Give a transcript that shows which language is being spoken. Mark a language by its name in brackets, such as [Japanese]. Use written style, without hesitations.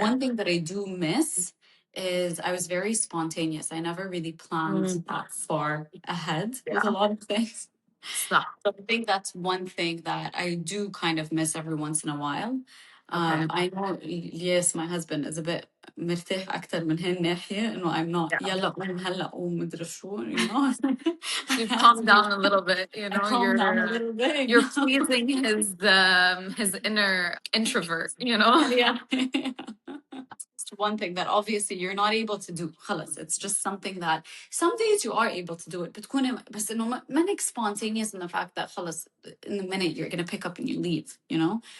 [English] One thing that I do miss is I was very spontaneous. I never really planned that far ahead with a Yeah. lot of things. Stop. So I think that's one thing that I do kind of miss every once in a while. Okay. I know, yes, my husband is a bit [Arabic] مرتاح أكتر من هالناحية إنه [English] I'm not Yeah. [Arabic] يلا قوم هلا قوم مدري شو [English] you know. You've calmed down a little bit, you I know, calm down a little bit. you're pleasing his inner introvert, you know? Yeah. It's one thing that obviously you're not able to do. خلص, it's just something that some days you are able to do it. [Arabic] بتكون بس إنه منك [English] spontaneous in the fact that خلص in the minute you're gonna pick up and you leave, you know.